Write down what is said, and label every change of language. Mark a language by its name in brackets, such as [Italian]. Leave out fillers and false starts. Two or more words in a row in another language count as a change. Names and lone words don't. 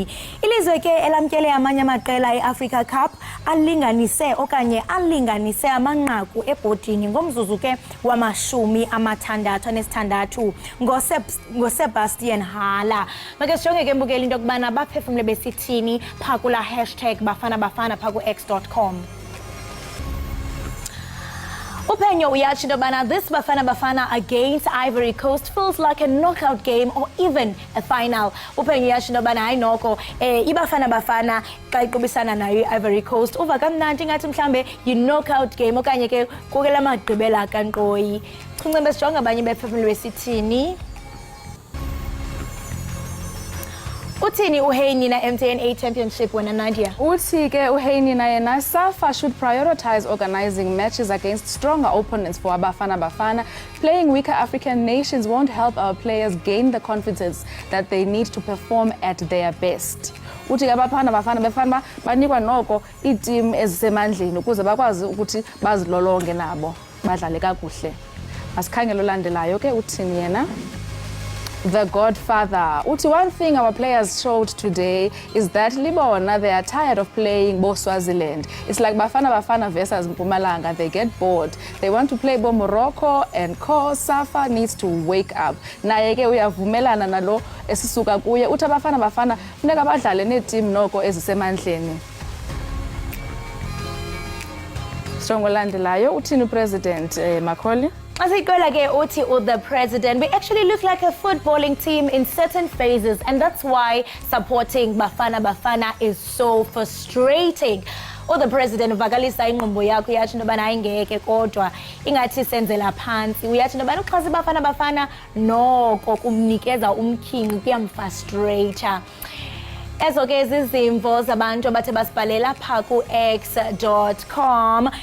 [Xhosa] Ilizwe ke elamkele amanye amaqela eAfrica Cup alinganise amanqaku ebhodini ngomzuzu ke wama-66 Sebastian Hala. Make sijonge ke mbukeli into yokubana baphefumle besithini pha kula hashtag bafana bafana pha ku-x.com. Upenyo uyatsho into yokubana [English] this bafana bafana against Ivory Coast feels like a knockout game or even a final. [Xhosa] Upenyo uyatsho into yokubana hayi noko ibafana bafana xa iqubisana nayo i-Ivory Coast uva kamnandi ngathi mhlambe yi- [English] knockout game [Xhosa] okanye ke kukela magqibela kankqoyi. Chunce sijonge abanye bephefumle besithini. Uthini uHeynina MTN8 Championship wena Nadia? Uthi ke uHeynina yena [English] SAFA should prioritize organizing matches against stronger opponents for Bafana Bafana. Playing weaker African nations won't help our players gain the confidence that they need to perform at their best. [Xhosa] Uthi ke Bafana Bafana befana banikwa noko iiteam ezisemandleni ukuze bakwazi ukuthi bazilolonge nabo badlale kakuhle. Asikhangela olandelayo ke uthini yena? [English] The Godfather. Uti one thing our players showed today is that Libona, they are tired of playing Bo Swaziland. It's like Bafana Bafana versus Mpumalanga. They get bored. They want to play Bo Morocco and SAFA needs to wake up. [Xhosa] Naye ke uyavumelana nalo esisuka kuye. Uthi Bafana Bafana funeka badlale neteam noko ezisemandleni. Strong landelayo uthini President Macaulay? [English] As I go like Oti or the president, we actually look like a footballing team in certain phases, and that's why supporting Bafana Bafana is so frustrating. [Xhosa] Or the president vakalisa inqondo yakho yathi into bana ayingeke kodwa ingathi senzela phansi uyathi into bana uxhasa Bafana Bafana noko kumnikeza umkhingi kuyamfrustrate. Ezo ke izimvo zabantu abathe basibhalela pha ku-x.com.